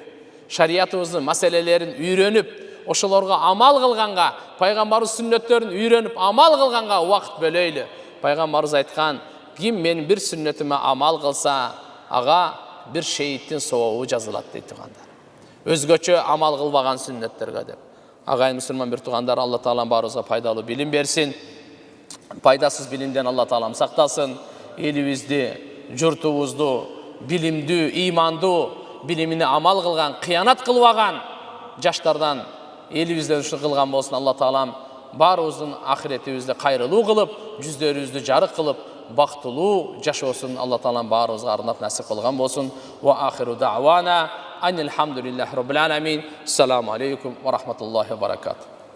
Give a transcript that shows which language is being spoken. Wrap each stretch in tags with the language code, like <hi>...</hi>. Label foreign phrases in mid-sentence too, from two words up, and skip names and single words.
<ky>Шариятыбыздын маселелерин үйрөнүп, ошолорго амал кылганга, пайгамбарыбыз сүннөттөрүн үйрөнүп амал кылганга убакыт бөлөйлү. Пайгамбарыбыз айткан: "Ким менин бир сүннөтүмө амал кылса, ага бир шейиттин сообу жазылат" дейт туугандар. Өзгөчө амал кылбаган сүннөттөргө деп.</ky> <kk>Ағайын мұсылман бір туғандар, Алла Тағалам барымызға пайдалы білім берсін. Пайдасыз білімден Алла Тағалам сақтасын. Елімізді, жұртымызды білімді, иманды, біліміне амал қылған, қиянат қылваған жаштардан елімізден үшін қылған болсын. Алла Тағалам барымыздың ақыретімізді қайырлы қылып, жүздерімізді жарық қылып, бақытлы жашосын Алла Тағалам барымызға арнап нәсіп қылған болсын.</kk> <ar>وآخر دعوانا أن الحمد لله رب العالمين. السلام عليكم ورحمة الله وبركاته.</ar>